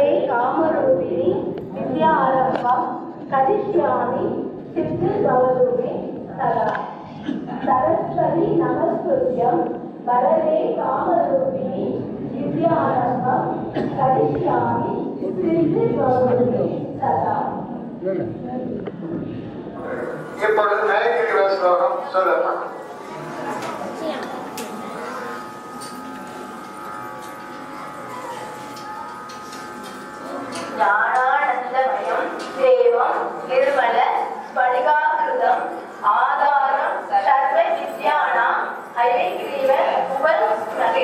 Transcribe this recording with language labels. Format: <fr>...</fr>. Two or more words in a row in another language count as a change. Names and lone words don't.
<sa>कामरूपिणी विद्यारम्भं करिष्यामि सिद्धिर्भवतु सदा सरस्वती नमस्तुभ्यं वरदे कामरूपिणी विद्यारम्भं करिष्यामि सिद्धिर्भवतु सदा.</sa> <ta>இப்பொழுது மேற்கிற ஸ்லோகம் சொல்லப்படும்.</ta> <sa>ज्ञानानन्दमयं देवं निर्मल स्फटिकाकृतिं आधारं सर्व विद्यानां हयग्रीव उपास्महे.</sa>